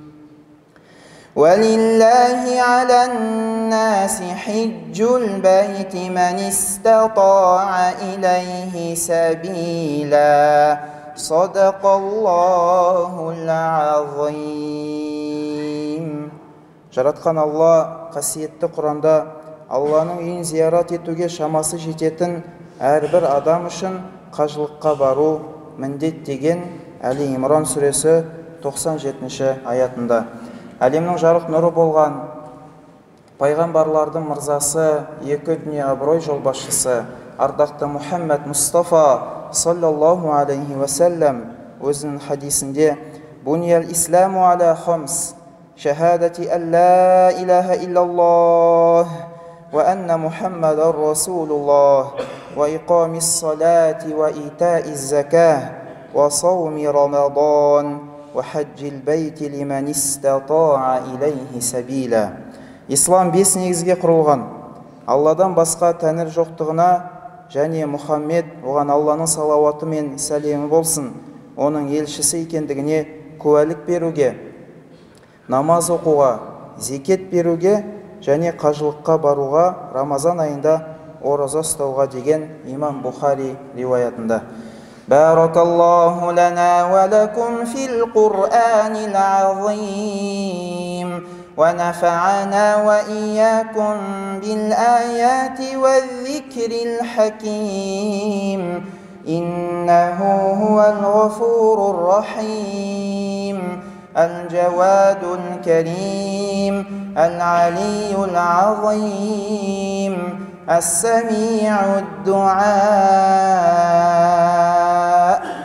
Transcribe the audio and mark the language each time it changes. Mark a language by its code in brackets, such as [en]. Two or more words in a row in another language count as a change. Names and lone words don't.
[ar] ولله على الناس حج البيت من استطاع إليه سبيلا. صدق الله العظيم. [kk] Жаратқан Алла қасиетті Құранда Алланың үйін зиярат етуге шамасы жететін әрбір адам үшін қажылыққа бару міндет деген Әли Имран сүресі 97-ші аятында. Әлемнің жарық нұры болған пайғамбарлардың мырзасы, екі дүние абырой жолбасшысы ардақты [ar] Мұхаммед Мұстафа صلى الله عليه وسلم [kk] өзінің хадисінде: [ar] «بني الإسلام على خمس شهادة أن لا إله إلا الله وأن محمدا رسول الله وإقام الصلاة وإيتاء الزكاة وصوم رمضان وحج البيت لمن استطاع إليه سبيلا». [kk] Ислам 5 негізге құрылған: Алладан басқа тәңір жоқтығына және Мұхаммед, оған Алланың салауаты мен сәлемі болсын, оның елшісі екендігіне куәлік беруге, намаз оқуға, зекет беруге және қажылыққа баруға, Рамазан айында ораза ұстауға деген имам Бухари риуаятында. [ar] بارك الله لنا ولكم في القرآن العظيم ونفعنا وإياكم بالآيات والذكر الحكيم إنه هو الغفور الرحيم, الجواد الكريم العلي العظيم السميع الدعاء.